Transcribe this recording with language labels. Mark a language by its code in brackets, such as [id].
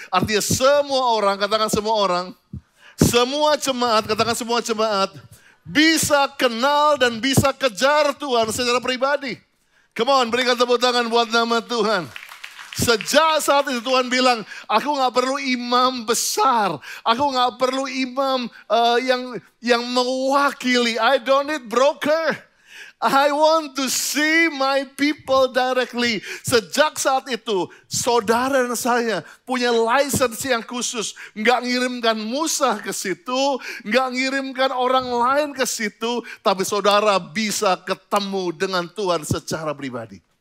[id] Artinya semua orang, katakan semua orang, semua jemaat, katakan semua jemaat, bisa kenal dan bisa kejar Tuhan secara pribadi. [en] Come on, [id] berikan tepuk tangan buat nama Tuhan. Sejak saat itu Tuhan bilang, aku gak perlu imam besar. Aku gak perlu imam yang mewakili. [en] I don't need broker. I want to see my people directly. [id] Sejak saat itu, saudara dan saya punya license yang khusus. Nggak ngirimkan Musa ke situ, nggak ngirimkan orang lain ke situ, tapi saudara bisa ketemu dengan Tuhan secara pribadi.